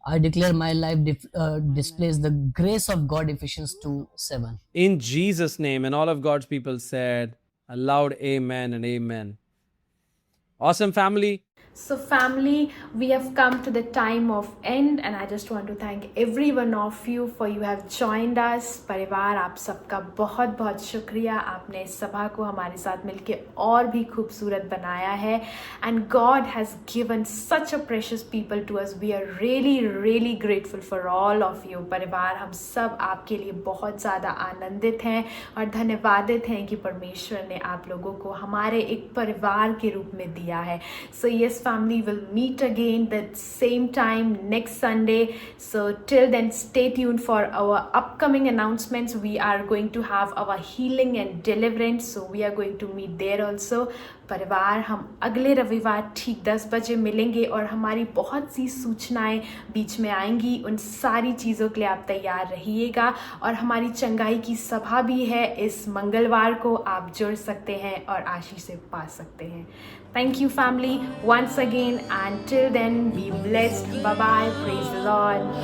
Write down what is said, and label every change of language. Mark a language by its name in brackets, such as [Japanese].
[English] I declare my life displays the grace of God, Ephesians 2:7. In Jesus' name, and all of God's people said a loud amen and amen. Awesome, family. So family, we have come to the time of end and I just want to thank every one of you for you have joined us. [Hindi] परिवार, आप सबका बहुत बहुत शुक्रिया. आपने इस सभा को हमारे साथ मिलके और भी खूबसूरत बनाया है. [English] And God has given such a precious people to us. We are really really grateful for all of you. [Hindi] परिवार, हम सब आपके लिए बहुत ज़्यादा आनंदित हैं और धन्यवादित हैं कि परमेश्वर ने आप लोगों को हमारे एक परिवार के रूप में दिया है. [English] So yes, family, will meet again the same time next Sunday. So till then, stay tuned for our upcoming announcements. We are going to have our healing and deliverance, so we are going to meet there also. [Hindi] परिवार, हम अगले रविवार ठीक 10 बजे मिलेंगे और हमारी बहुत सी सूचनाएं बीच में आएंगी. उन सारी चीज़ों के लिए आप तैयार रहिएगा. और हमारी चंगाई की सभा भी है इस मंगलवार को, आप जुड़ सकते हैं और आशीष से पा सकते हैं. [English] Thank you, family, once again, and till then, be blessed. Bye bye. Praise the Lord.